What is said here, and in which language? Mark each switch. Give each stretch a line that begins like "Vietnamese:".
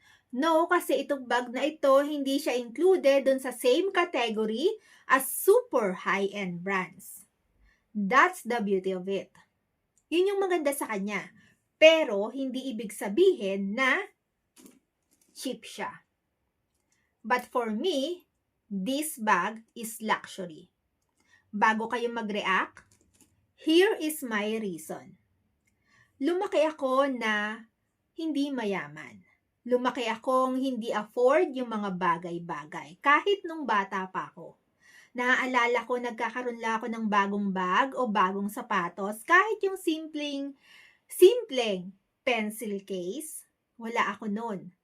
Filipino: No, kasi itong bag na ito, hindi siya included dun sa
English: same category as super high-end brands. That's the beauty of it.
Filipino: Yun yung maganda sa kanya. Pero, hindi ibig sabihin na cheap siya.
English: But for me, this bag is luxury.
Filipino: Bago kayo mag-react,
English: here is my reason.
Filipino: Lumaki ako na hindi mayaman. Lumaki akong hindi afford yung mga bagay-bagay, kahit nung bata pa ako. Naaalala ko, nagkakaroon lang ako ng bagong bag o bagong sapatos, kahit yung simpleng pencil case, wala ako nun.